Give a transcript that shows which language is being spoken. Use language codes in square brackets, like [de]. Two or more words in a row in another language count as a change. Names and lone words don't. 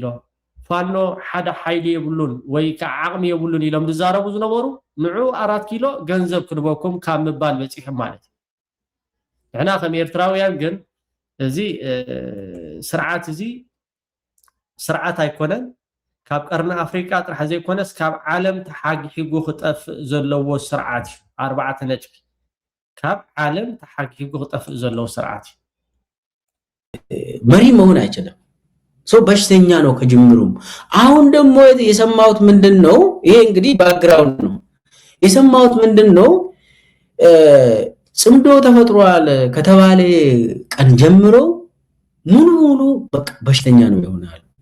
[ti] ፋኖ ሓደ ሓይሊ የብሉን ወይ ከዓ ዓቕሚ የብሉን ኢሎም ዝዛረቡ ዝነበሩ ንዑ 4 ኪሎ ገንዘብ ክንበኩም ካብ ምባል በፂሕም ማለት ንሕና ከም ኤርትራውያን ግን እዚ ስርዓት እዚ ስርዓት ኣይኮነን ካብ ቀርኒ ኣፍሪካ ጥራሕ ዘይኮነስ ካብ ዓለም ተሓጊሒጉ ክጠፍእ ዘለዎ ስርዓት እዩ 4 ነጥቢ ካብ ዓለም ተሓጊሒጉ ክጠፍእ ዘለዎ ስርዓት [am] መሪ መሆን አይችልም ሰው በሽተኛ ነው ከጅምሩም አሁን ደግሞ የሰማሁት ምንድነው ይሄ እንግዲህ ባክግራውንድ ነው የሰማሁት ምንድነው ጽምዶ ተፈጥሯል ከተባለ ቀን ጀምሮ ሙሉ በሽተኛ ነው ይሆናል